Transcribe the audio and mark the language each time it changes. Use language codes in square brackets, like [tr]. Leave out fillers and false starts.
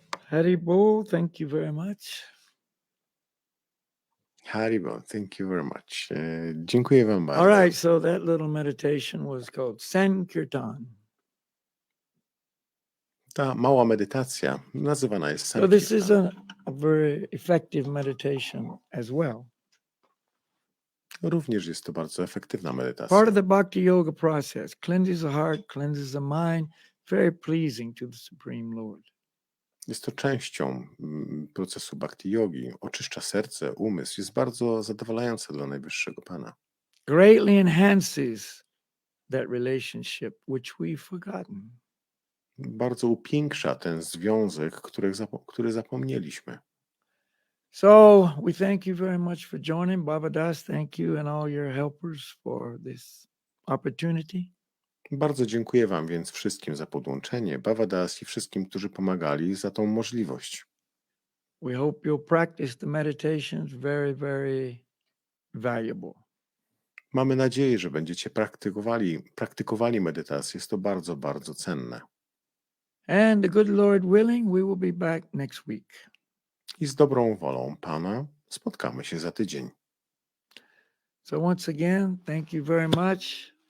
[en] Haribo, thank you very much. Haribo, thank you very much. [pl] Dziękuję wam bardzo. [en] All right, so that little meditation was called Sankirtan. [pl] Ta mała medytacja nazywana jest [en] So this is [pl] Sankirtan. [en] a very effective meditation as well. [pl] Również jest to bardzo efektywna medytacja. [en] Part of the bhakti yoga process cleanses the heart, cleanses the mind, very pleasing to the Supreme Lord. [pl] Jest to częścią procesu bhakti yogi. Oczyszcza serce, umysł. Jest bardzo zadowalające dla Najwyższego Pana. [en] Greatly enhances that relationship which we've forgotten. [pl] Bardzo upiększa ten związek, który zapomnieliśmy. [en] So we thank you very much for joining. Bogiem, thank you and all your helpers for this opportunity. [pl] Bardzo dziękuję wam więc wszystkim za podłączenie, Bogiem i wszystkim, którzy pomagali za tą możliwość. [en] We hope you'll practice the meditations, very, very valuable. [pl] Mamy nadzieję, że będziecie praktykowali medytację. Jest to bardzo, bardzo cenne. [en] And the good Lord willing, we will be back next week. [pl] I z dobrą wolą Pana spotkamy się za tydzień. [en] So once again, thank you very much.